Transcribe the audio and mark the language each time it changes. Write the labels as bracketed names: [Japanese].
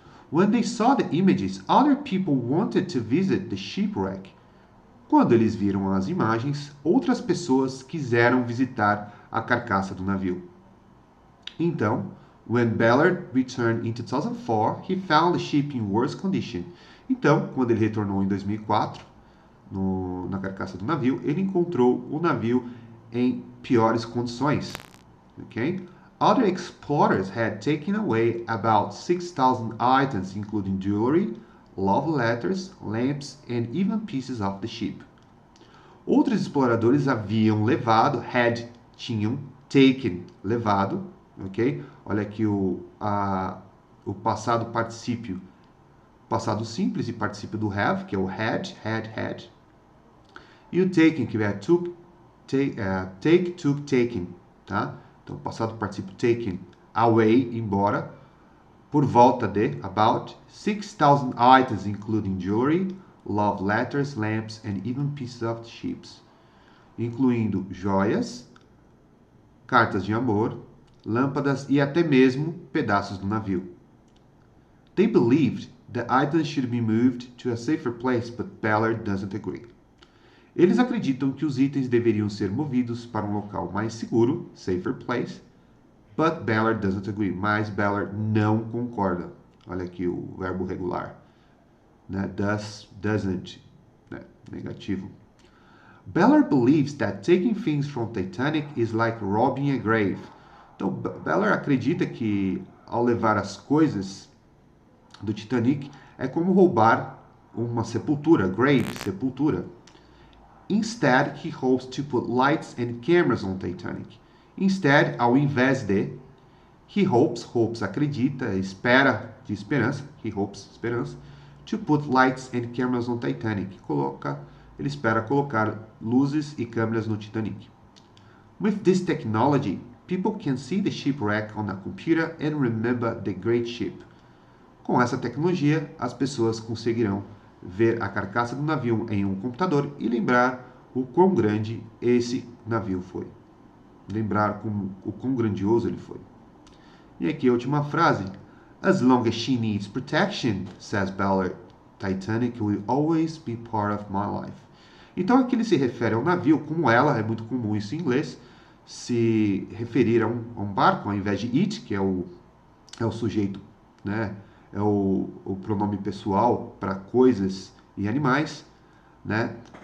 [English] When they saw the images, other people wanted to visit the shipwreck. [Portuguese] Quando eles viram as imagens, outras pessoas quiseram visitar a carcaça do navio. [English] Então, when Ballard returned in 2004, he found the ship in worse condition. [Portuguese] Então, quando ele retornou em 2004, na carcaça do navio, ele encontrou o navio em piores condições. [English] Okay? Other explorers had taken away about 6,000 items, including jewelry, love letters, lamps, and even pieces of the ship. [Portuguese] Outros exploradores haviam levado, tinham, taken, levado, ok? Olha aqui o passado particípio, passado simples e particípio do have, que é o had. E o taken, que é took, taken, tá? Então, passado particípio taken, away, embora, por volta de, [English] about, 6,000 items, including jewelry, love letters, lamps, and even pieces of ships, [Portuguese] incluindo joias, cartas de amor, lâmpadas e até mesmo pedaços do navio. [English] They believed the items should be moved to a safer place, but Ballard doesn't agree. [Portuguese] Eles acreditam que os itens deveriam ser movidos para um local mais seguro, [English] safer place, but Ballard doesn't agree. [Portuguese] Mas Ballard não concorda. Olha aqui o verbo regular. Né? Doesn't, né? Negativo. [English] Ballard believes that taking things from Titanic is like robbing a grave. [Portuguese] Então, Ballard acredita que ao levar as coisas do Titanic é como roubar uma sepultura, grave, sepultura. [English] Instead, he hopes to put lights and cameras on Titanic. Instead, [Portuguese] ao invés de, [English] he hopes [Portuguese] acredita, espera, de esperança, [English] he hopes, [Portuguese] esperança, [English] to put lights and cameras on Titanic. [Portuguese] Ele espera colocar luzes e câmeras no Titanic. [English] With this technology, people can see the shipwreck on a computer and remember the great ship. [Portuguese] Com essa tecnologia, as pessoas conseguirão ver a carcaça do navio em um computador e lembrar o quão grande esse navio foi. Lembrar o quão grandioso ele foi. E aqui a última frase. [English] As long as she needs protection, says Ballard, Titanic will always be part of my life. [Portuguese] Então aqui ele se refere ao navio como ela, é muito comum isso em inglês, se referir a um barco ao invés de it, que é o sujeito, né? É o pronome pessoal para coisas e animais, né?